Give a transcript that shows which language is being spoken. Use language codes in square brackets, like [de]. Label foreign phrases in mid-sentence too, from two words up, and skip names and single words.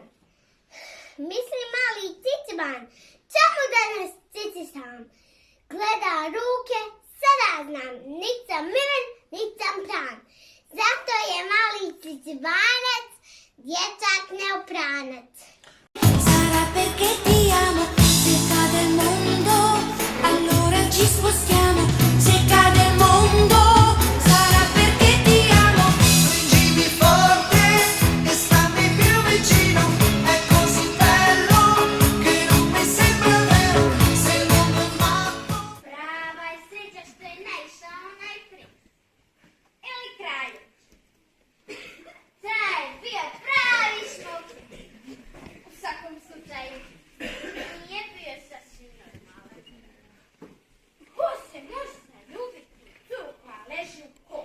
[hr] Misli mali ciciban, čemu danas cici sam? Gleda ruke, sada znam, nit sam miren, nit sam pran. Zato je mali cicibanac, dječak neopranac. [it] Sarà perché ti amo, se cade il mondo, allora ci spostiamo, se cade il mondo, sarà perché ti amo. Stringimi forte e stammi più vicino, è così bello che non mi sembra vero, se il mondo è matto. [hr] Prava je sreća što je naišla onaj princ. Ili kralj. Taj je bio pravi šmuk. U svakom slučaju, nije bio sasvim normalan. Ko se može zaljubiti u curu koja leži u kopu?